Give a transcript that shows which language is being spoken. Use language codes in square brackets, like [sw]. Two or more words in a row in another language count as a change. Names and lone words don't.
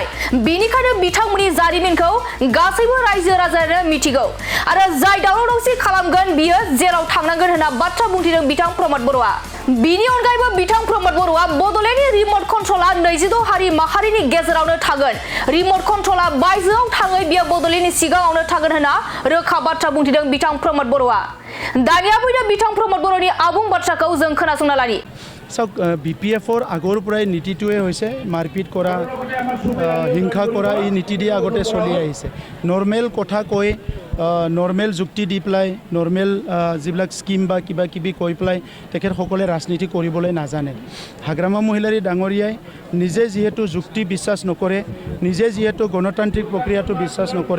[brx] बेनिखायनो बिथांमोननि जारिमिनखौ गासैबो रायजो राजायानो मिथिगौ आरो जाय दावराव दावसि खालामगोन बियो जेराव थांनांगोन होनना बाथ्रा बुंथिदों बिथां प्रमद बर'आ बिनि अनगायैबो बिथां प्रमद बर'आ बड'लेण्डनि रिमट कन्ट्रला 26 हारि माहारिनि गेजेरावनो थागोन रिमट कन्ट्रला बायजोआव थाङै बियो बड'लेण्डनि सिगाङावनो थागोन होनना रोखा बाथ्रा बुंथिदों बिथां प्रमद बर'आ दानिया फैदों बिथां प्रमद बर'नि आबुं बाथ्राखौ जों खोनासंना लानि [as] চাওক বিপিএফৰ আগৰ পৰাই নীতিটোৱে হৈছে মাৰপিট কৰা হিংসা কৰা এই নীতি দি আগতে চলি আহিছে নৰ্মেল কথা কৈ নৰ্মেল যুক্তি দি পেলাই নৰ্মেল যিবিলাক স্কিম বা কিবা কিবি কৈ পেলাই তেখেতসকলে ৰাজনীতি কৰিবলৈ নাজানে হাগ্ৰামা মহিলাৰী ডাঙৰীয়াই নিজে যিহেতু যুক্তি বিশ্বাস নকৰে নিজে যিহেতু গণতান্ত্ৰিক প্ৰক্ৰিয়াটো বিশ্বাস নকৰে